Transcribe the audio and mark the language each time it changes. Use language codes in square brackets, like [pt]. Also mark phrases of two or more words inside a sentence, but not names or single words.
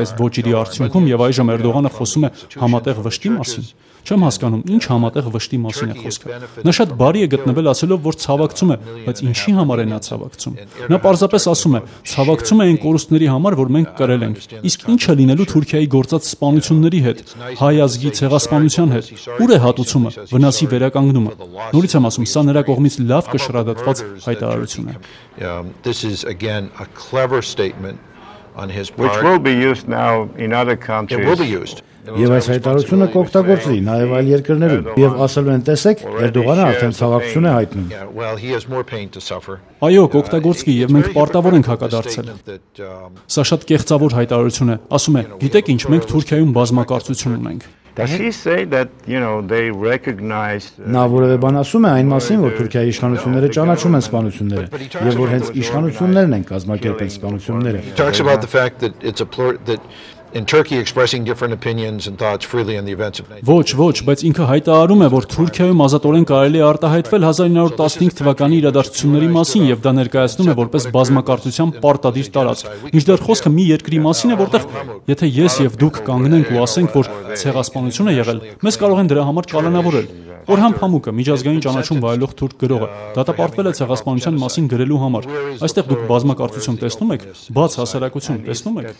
[hy] այս ոճիրի արդյունքում եւ այժմ Էրդողանը խոսում է համատեղ վշտի մասին։ Չեմ հասկանում, ինչ համատեղ վշտի մասին է խոսքը։ Նա շատ բարի է գտնվել ասելով, որ ցավակցում է, բայց ինչի համար է նա ցավակցում։ Նա պարզապես ասում է, ցավակցում է այն կորուստների համար, որ մենք կրել ենք։ Իսկ ինչ է լինելու Թուրքիայի գործած սպանությունների հետ, հայ ազգի ցեղասպանության հետ։ Ուր է հատուցումը, վնասի վերականգնումը։ Նորից եմ ասում, սա նրա կողմից լավ կշռադատված հայտարարություն է։ [en] This is again a clever statement on his part. Which will be used now in other countries. It will be used. [hy] Եվ այս հայտարարությունը կօգտագործվի նաև այլ երկրներում։ Եվ ասելու են, տեսեք, Էրդողանը արդեն ցավակցություն է հայտնում։ [en] Well, he has more pain to suffer. [hy] Այո, կօգտագործվի եւ մենք պարտավոր ենք հակադարձել։ Սա շատ կեղծավոր հայտարարություն է։ Ասում է, գիտեք ինչ, մենք Թուրքիայում բազմակարծություն ունենք։ [en] Does he say that, they recognize [hy] Նա որևէ բան ասում է այն մասին, որ Թուրքիայի իշխանությունները ճանաչում են սպանությունները եւ որ հենց իշխանություններն են կազմակերպել սպանությունները։ [en] He talks about the fact that it's that in Turkey expressing different opinions and thoughts freely on the events of 19. [hy] Ոչ, բայց ինքը հայտարարում է, որ Թուրքիայում ազատորեն կարելի է արտահայտվել 1915 թվականի իրադարձությունների մասին եւ դա ներկայացնում է որպես բազմակարծության պարտադիր տարածք։ Մինչդեռ խոսքը մի երկրի մասին է, որտեղ եթե ես եւ դուք կանգնենք ու ասենք, որ ցեղասպանություն է եղել, մեզ կարող են դրա համար կալանավորել։ Օրհան Փամուկը, միջազգային ճանաչում վայելող թուրք գրողը, դատապարտվել է ցեղասպանության մասին գրելու համար։ Այստեղ դուք բազմակարծություն տեսնում եք, բաց հասարակություն տեսնում եք։